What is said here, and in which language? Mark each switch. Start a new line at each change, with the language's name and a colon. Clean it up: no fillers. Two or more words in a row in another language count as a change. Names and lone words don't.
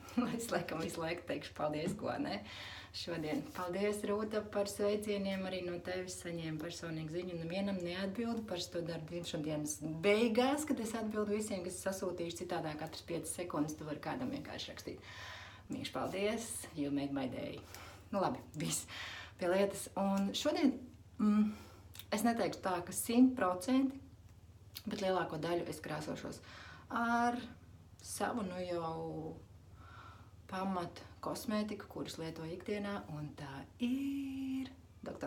Latvian: Es laikam visu laiku teikšu paldies, ko ne? Šodien. Paldies, Rūta, par sveicieniem. Arī no tevis saņēmu personīgu ziņu. Nevienam neatbildu, par to daru dzimšanas dienas beigās, kad es atbildu visiem, kas sasūtījuši citādā katras 5 sekundes. Tu vari kādam vienkārši rakstīt. Mīši, paldies,
English: you made my day.
Latvian: Labi, viss pie lietas. Un šodien... Es neteikšu tā, ka 100%, bet lielāko daļu es krāsošos ar savu jau pamat kosmētiku, kuras lietoju ikdienā, un tā ir Dr.